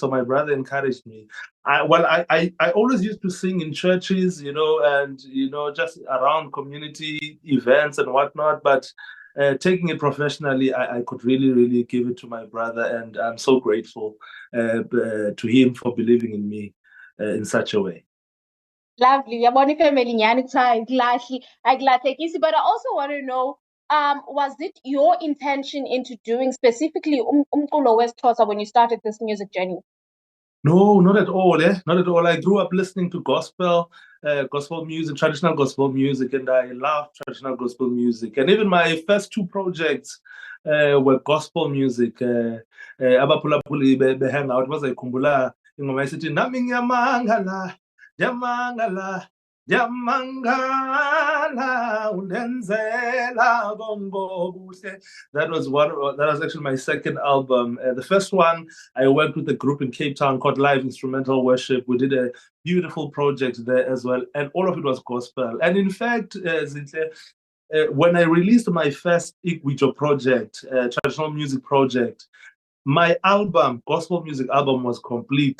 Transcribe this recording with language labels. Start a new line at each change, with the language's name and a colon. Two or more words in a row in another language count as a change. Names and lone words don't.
English: So my brother encouraged me. I always used to sing in churches, and just around community events and whatnot, but taking it professionally, I could really give it to my brother, and I'm so grateful to him for believing in me in such a way. Lovely. But I also want to know, was it your intention into doing specifically
Xhosa: umculo wesiXhosa
English: when you started this music journey? No, not at all. Not at all. I grew up listening to gospel music, traditional gospel music, and I love traditional gospel music. And even my first 2 projects were gospel music.
Xhosa: Abaphulaphuli Hangout was ikhumbula ingoma esithi nami ngiyamangala yamangala yamangala undenzela bongobuhle.
English: That was actually my second album. The first one, I worked with a group in Cape Town called Live Instrumental Worship. We did a beautiful project there as well, and all of it was gospel. And in fact, when I released my first Igwijo project, traditional music project, my album, gospel music album, was complete.